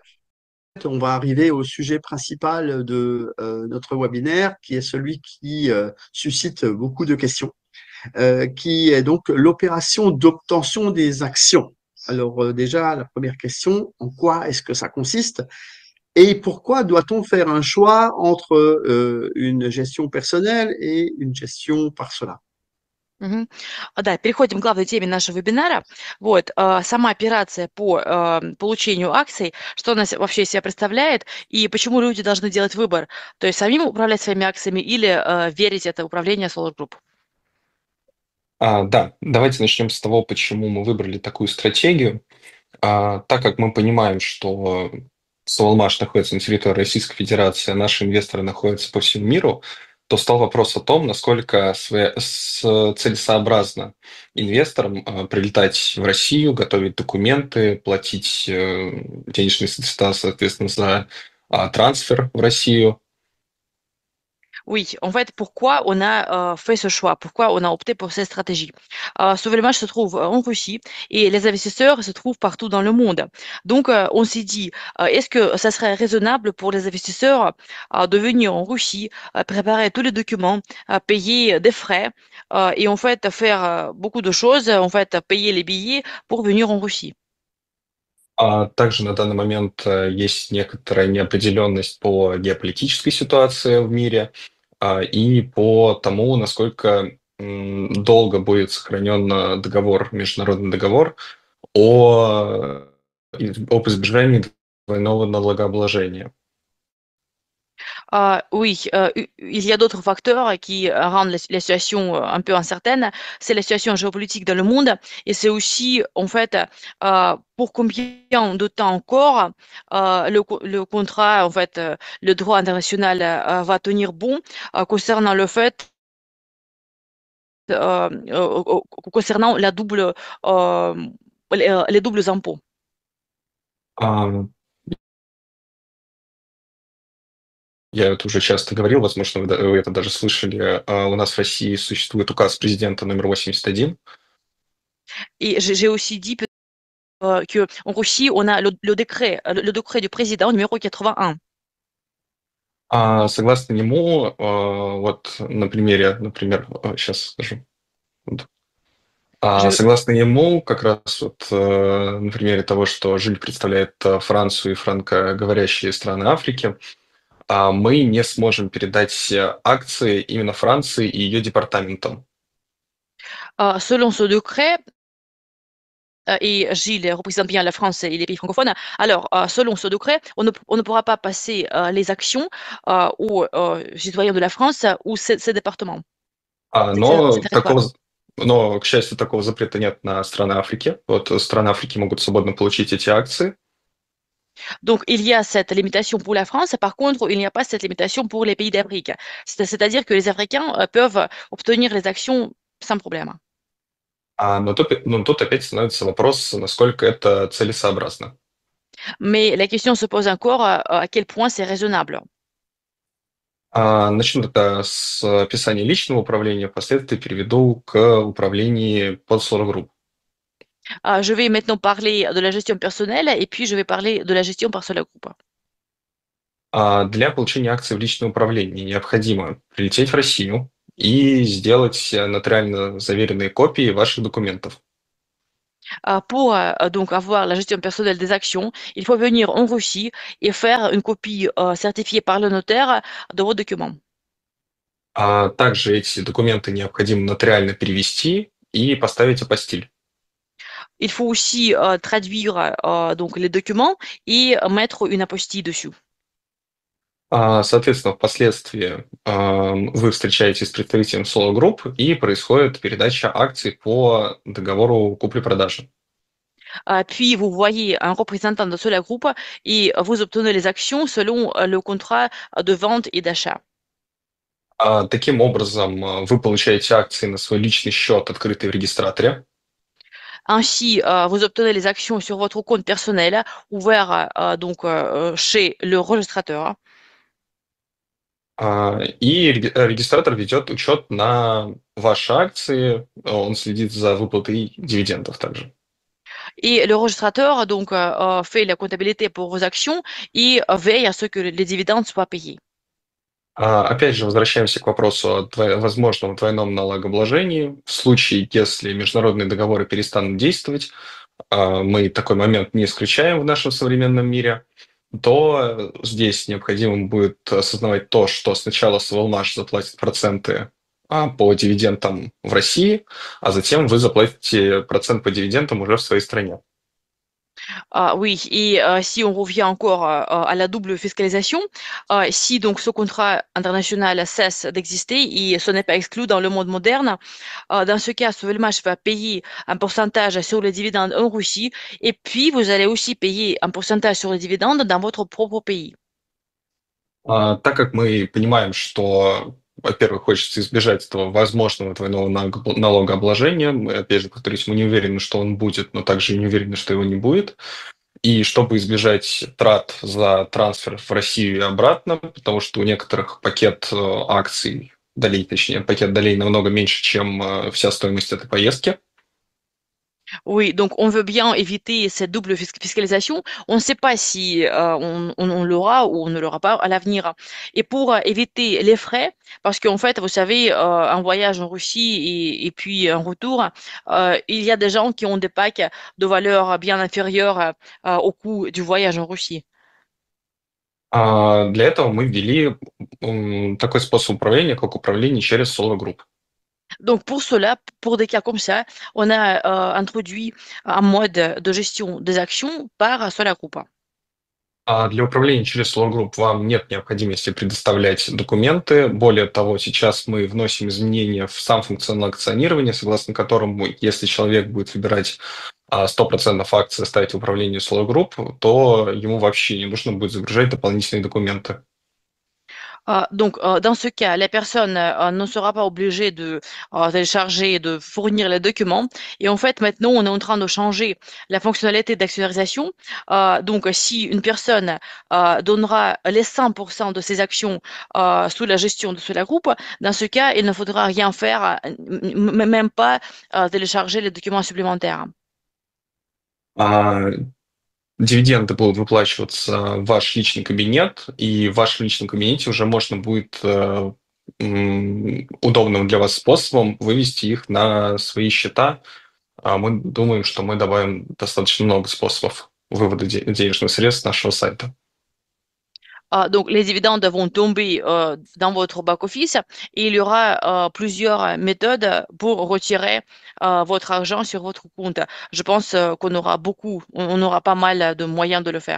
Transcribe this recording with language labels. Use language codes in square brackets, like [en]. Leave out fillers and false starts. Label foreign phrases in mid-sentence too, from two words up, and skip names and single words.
[fr] On va arriver au sujet principal de notre webinaire, qui est celui qui suscite beaucoup de questions, qui est donc l'opération d'obtention des actions. Alors déjà, la première question, en quoi est-ce que ça consiste et pourquoi doit-on faire un choix entre une gestion personnelle et une gestion par cela? Мгм. [ru] Да, переходим к главной теме нашего вебинара. Вот, сама операция по получению акций, что она вообще из себя представляет и почему люди должны делать выбор, то есть самим управлять своими акциями или верить это управление Solar Group. Да, давайте начнем с того, почему мы выбрали такую стратегию. Так как мы понимаем, что Солмаш находится на территории Российской Федерации, а наши инвесторы находятся по всему миру, то стал вопрос о том, насколько целесообразно инвесторам прилетать в Россию, готовить документы, платить денежные средства, соответственно, за трансфер в Россию. [fr] Oui, en fait, pourquoi on a fait ce choix? Pourquoi on a opté pour cette stratégie? Sovelmash se trouve en Russie et les investisseurs se trouvent partout dans le monde. Donc, on s'est dit, est-ce que ça serait raisonnable pour les investisseurs de venir en Russie, préparer tous les documents, payer des frais et en fait faire beaucoup de choses, en fait payer les billets pour venir en Russie? [ru] Также на данный момент есть некоторая неопределенность по геополитической ситуации в мире и по тому, насколько долго будет сохранен международный договор о, об избежании двойного налогообложения. [fr] Oui, il y a d'autres facteurs qui rendent la situation un peu incertaine. C'est la situation géopolitique dans le monde et c'est aussi, en fait, pour combien de temps encore le contrat, en fait, le droit international va tenir bon concernant le fait, concernant la double, les doubles impôts. [ru] А, Я это уже часто говорил, возможно, вы это даже слышали. У нас в России существует указ президента номер 81. [fr] Et j'ai aussi dit qu'en Russie, on a le décret du président numéro 81. [ru] Согласно нему, вот на примере, например, сейчас скажу. Вот. [fr] Je, [ru] Согласно ему, как раз вот на примере того, что Жиль представляет Францию и франкоговорящие страны Африки, мы не сможем передать акции именно Франции и ее департаментам. [fr] selon ce décret, et Gilles représente bien la France et les pays francophones. Alors, selon ce décret, on ne pourra pas passer les actions aux citoyens de la France ou ces départements, ces [ru] Но [fr] territoires. [ru] но, к счастью, такого запрета нет на страны Африки. Вот страны Африки могут свободно получить эти акции. [fr] Donc, il y a cette limitation pour la France. Par contre, il n'y a pas cette limitation pour les pays d'Afrique. C'est-à-dire que les Africains peuvent obtenir les actions sans problème. [ru] Но тут опять становится вопрос, насколько это целесообразно. [fr] Mais la question se pose encore à quel point c'est raisonnable. [ru] Начну тогда с описания личного управления, впоследствии переведу к управлению под Solar Group. [fr] Je vais maintenant parler de la gestion personnelle et puis je vais parler de la gestion par seul groupe. [ru] Для получения акций в личное управление необходимо прилететь в Россию и сделать нотариально заверенные копии ваших документов. [fr] Pour donc avoir la gestion personnelle des actions, il faut venir en Russie et faire une copie certifiée par le notaire de vos documents. [ru] Также эти документы необходимо нотариально перевести и поставить апостиль. [fr] Il faut aussi traduire donc les documents et mettre une apostille dessus. [ru] Соответственно, впоследствии вы встречаетесь с представителем Solo Group и происходит передача акций по договору купли-продажи. [fr] Puis vous voyez un représentant de cela groupe et vous obtenez les actions selon le contrat de vente et d'achat. [ru] Таким образом, вы получаете акции на свой личный счет, открытый в регистраторе. [fr] Ainsi, vous obtenez les actions sur votre compte personnel ouvert donc chez le registrateur. [ru] И регистратор ведет учет на ваши акции, он следит за выплатой дивидендов также. [fr] Et le registrateur donc fait la comptabilité pour vos actions et veille à ce que les dividendes soient payés. [ru] Опять же, возвращаемся к вопросу о возможном двойном налогообложении. В случае, если международные договоры перестанут действовать, мы такой момент не исключаем в нашем современном мире, то здесь необходимо будет осознавать то, что сначала Сволмаш заплатит проценты по дивидендам в России, а затем вы заплатите процент по дивидендам уже в своей стране. [fr] Ah oui, et si on revient encore à la double fiscalisation, si donc ce contrat international cesse d'exister et ce n'est pas exclu dans le monde moderne, dans ce cas, Sovelmash va payer un pourcentage sur les dividendes en Russie et puis vous allez aussi payer un pourcentage sur les dividendes dans votre propre pays. [ru] Так как мы понимаем, что, во-первых, хочется избежать этого возможного двойного налогообложения, мы, опять же, повторюсь, мы не уверены, что он будет, но также и не уверены, что его не будет. И чтобы избежать трат за трансфер в Россию и обратно, потому что у некоторых пакет акций, долей, точнее, пакет долей намного меньше, чем вся стоимость этой поездки. [fr] Oui, donc on veut bien éviter cette double fiscalisation. On ne sait pas si on l'aura ou on ne l'aura pas à l'avenir. Et pour éviter les frais, parce qu'en fait, vous savez, un voyage en Russie et puis un retour, il y a des gens qui ont des packs de valeur bien inférieure au coût du voyage en Russie. [ru] Для этого мы ввели такой способ управления, как управление через Solo Group. [fr] Donc pour cela, pour des cas comme ça, on a introduit un mode de gestion des actions par Solagroup. [ru] Для управления через Slow Group вам нет необходимости предоставлять документы. Более того, сейчас мы вносим изменения в сам функционал акционирования, согласно которому, если человек будет выбирать 100% акций ставить в управление Slow Group, то ему вообще не нужно будет загружать дополнительные документы. [fr] Donc, dans ce cas, la personne ne sera pas obligée de télécharger, de fournir les documents. Et en fait, maintenant, on est en train de changer la fonctionnalité d'actionnalisation. Donc, si une personne donnera les 100% de ses actions sous la gestion de cela groupe, dans ce cas, il ne faudra rien faire, même pas télécharger les documents supplémentaires. [ru] А, Дивиденды будут выплачиваться в ваш личный кабинет, и в вашем личном кабинете уже можно будет удобным для вас способом вывести их на свои счета. Мы думаем, что мы добавим достаточно много способов вывода денежных средств с нашего сайта. [fr] Donc, les dividendes vont tomber dans votre back-office et il y aura plusieurs méthodes pour retirer votre argent sur votre compte. Je pense qu'on aura on aura pas mal de moyens de le faire.